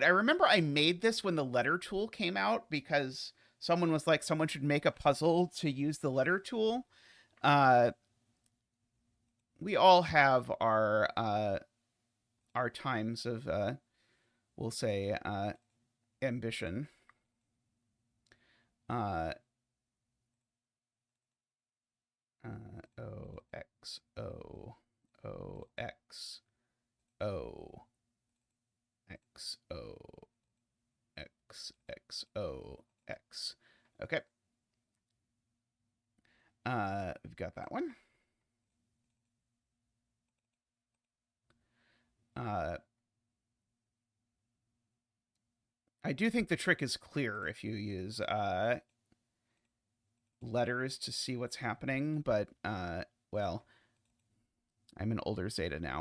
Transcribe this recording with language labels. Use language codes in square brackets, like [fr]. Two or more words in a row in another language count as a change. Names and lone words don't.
[en] I remember I made this when the letter tool came out because someone was like, someone should make a puzzle to use the letter tool. We all have our times of, we'll say, ambition. O X O O X O X O X X O X. Okay. We've got that one. I do think the trick is clear if you use letters to see what's happening, but well, I'm an older Zeta now.